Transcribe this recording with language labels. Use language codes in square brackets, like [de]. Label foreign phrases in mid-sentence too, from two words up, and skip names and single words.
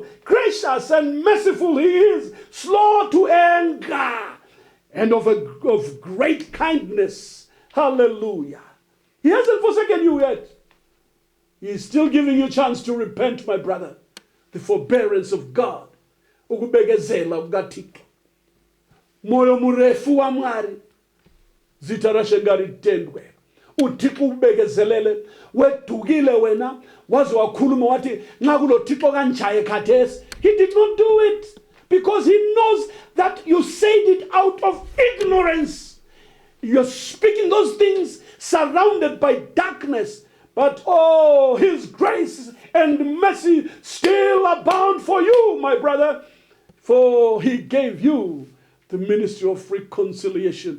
[en] Gracious and merciful he is. Slow to anger. And of great kindness. Hallelujah. He hasn't forsaken you yet. He is still giving you a chance to repent, my brother. The forbearance of God. [nd] Ukubekezela kukaThixo. [sn] Moyo murefu wa Mwari. Zita rashe ngaritendwe. [nd] uThixo ubekezelele wedukile wena waze wakhuluma wathi nxa kulo Thixo kanjaye khathesi. [en] He did not do it because he knows that you said it out of ignorance. You're speaking those things surrounded by darkness, but oh, his grace and mercy still abound for you, my brother, for he gave you the ministry of reconciliation.